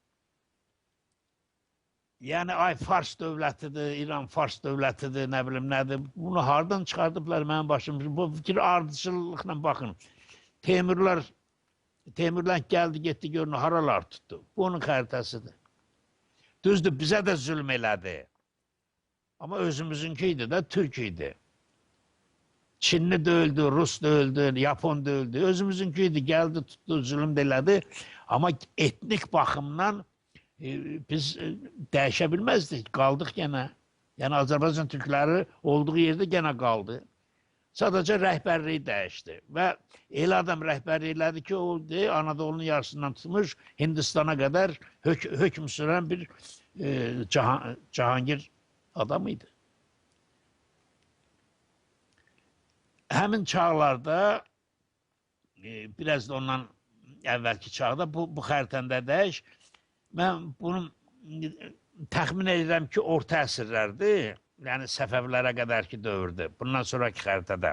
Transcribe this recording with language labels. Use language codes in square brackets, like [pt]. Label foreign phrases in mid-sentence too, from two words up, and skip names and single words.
[az] Yəni, ay Fars dövlətidir, İran Fars dövlətidir, nə bilim nədir. Bunu hardan çıxardıblar mənim başım? Bu fikir ardıcıllıqla baxın. Teymurlər gəldi, getdi, görün, haralar tutdu. Bu onun xəritəsidir. Düzdür, bizə də zülm elədi. Ama özümüzünki idi de Türk idi. Çinli de öldü, Rus da öldü, Yapon da öldü. Özümüzünki idi, [tr] geldi tuttu, [az] zulüm de elədi. [tr] Ama etnik bakımdan [az] biz dəyişə bilməzdik, qaldıq gene. [tr] Yani Azərbaycan Türkləri olduğu yerde gene kaldı. [az] Sadece rəhbərliyi dəyişdi. Və elə adam rəhbərlik elədi ki, o Anadolu'nun yarısından tutmuş Hindistan'a kadar hökm süren bir Cahangir adamıydı. Həmin çağlarda, biraz da ondan əvvəlki çağda bu xəritəndə dəyiş, mən bunun təxmin edirəm ki, orta əsrlərdir, yəni Səfəvilərə qədərki dövrdür, bundan sonraki xəritədə.